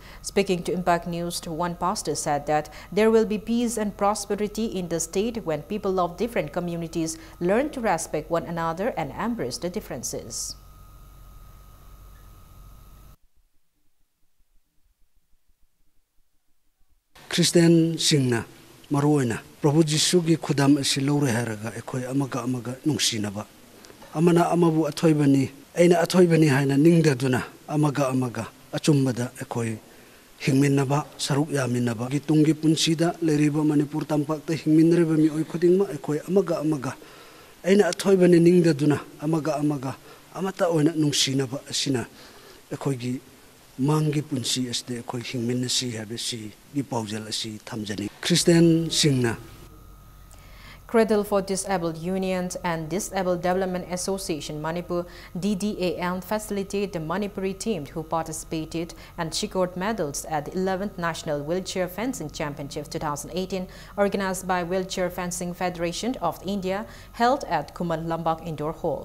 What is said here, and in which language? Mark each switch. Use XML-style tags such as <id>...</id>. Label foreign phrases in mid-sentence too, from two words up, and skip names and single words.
<en>Speaking to Impact News, one pastor said that there will be peace and prosperity in the state when people of different communities learn to respect one another and embrace the differences.</en> <mni>Christian singna maroina Prabhu Jisu gi khudam asi lore haraga ekhoi amaga nungsinaba amana amabu athoibani aina athoibani haina ningdaduna amaga achumbada ekhoi hingminnaba saruk yaminaba gi tungi punsida leriba Manipur tampakta hingminreba mi oi khudingma ekhoi amaga aina athoibani ningdaduna amaga amata oina nungsinaba asina ekhoi gi mangi punsi asde ekhoi hingminna si habesi gi paujal asi thamjani Christian singna</mni> <en>Cradle for Disabled Unions and Disabled Development Association Manipur DDAM facilitated the Manipuri team who participated and secured medals at the 11th National Wheelchair Fencing Championship 2018 organized by Wheelchair Fencing Federation of India held at Kumar Lambak Indoor Hall.</en>